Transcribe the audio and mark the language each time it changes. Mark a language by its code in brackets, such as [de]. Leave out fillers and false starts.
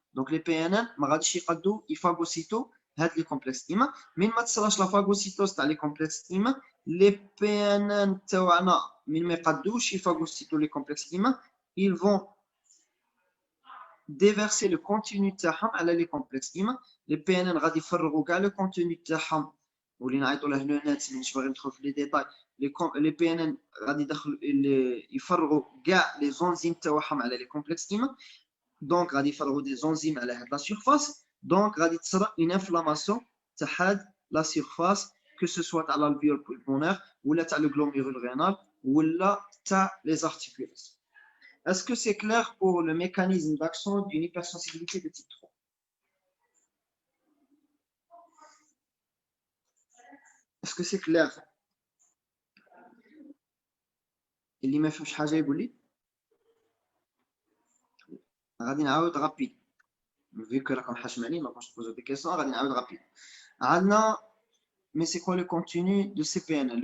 [fr] Donc les PNN, ils phagocytent les complexes IMA. Mais [ar] ما تصراش [fr] la phagocytose تاع les complexes IMA, les PNN [ar] تاعنا من ما يقدوش يفاغوسيتو [fr] les complexes IMA, ils vont déverser le contenu [ar] تاعهم على [fr] les complexes IMA. Les PNN [ar] غادي يفرغوا كاع [fr] le contenu [ar] تاعهم واللي نعيطوا له [fr] لو نت [ar] مش باغي ندخل في [fr] لي ديتاي. les PNN [ar] غادي يفرغوا كاع [fr] les enzymes [ar] تاعهم على [fr] les complexes IMA. Donc [ar] غادي يفرغوا [fr] des enzymes [ar] على هاد [fr] la surface. Donc [ar] غادي تصرا [fr] une inflammation تاع la surface, que ce soit à l'alvéole pulmonaire ou là le glomérule rénal ou là les articulations. Est-ce que c'est clair pour le mécanisme d'action d'une hypersensibilité de type 3? Est-ce que c'est clair? [ar] اللي ما فهمش حاجه يقول لي. غادي نعاود رابيد [fr] vu que [ar] راكم حاشمانين ما كنتش تبوزو [fr] دي كيسيون. [ar] غادي نعاود رابيد. عندنا [fr] mais c'est quoi le contenu de ces PNN?